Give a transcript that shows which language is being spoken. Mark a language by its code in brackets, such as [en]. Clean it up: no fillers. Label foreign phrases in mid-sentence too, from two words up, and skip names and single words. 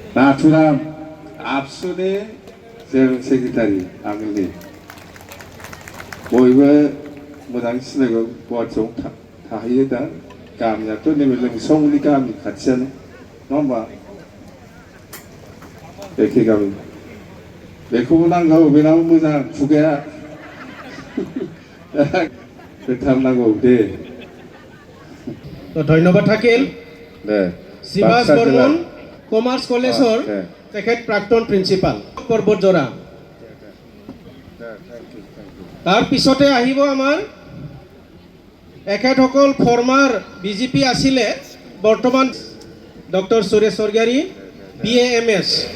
[brx] नाथुराम आबसुनि जों सेक्रेटारि आगोलनि बयबो मोजां सिनायगौ गुवाहाटियाव थाहैयो दा गामियाथ' नैबे लोमसावनि गामि खाथियानो नङा होमबा एखे गामि बेखौबो नांगौ बेनाव मोजां खुगाया होथारनांगौ दे [as] ধন্যবাদ থাকিল [brx] दे [as] শিৱাজ বৰ্মন কমাৰ্চ কলেজৰ তেখেত প্ৰাক্তন প্ৰিন্সিপাল পৰ্বতজোৰা তাৰ পিছতে আহিব আমাৰ এখেতসকল ফৰ্মাৰ বিজেপি আছিলে বৰ্তমান ডক্টৰ সুৰেশ স্বৰ্গীয়াৰী BAMS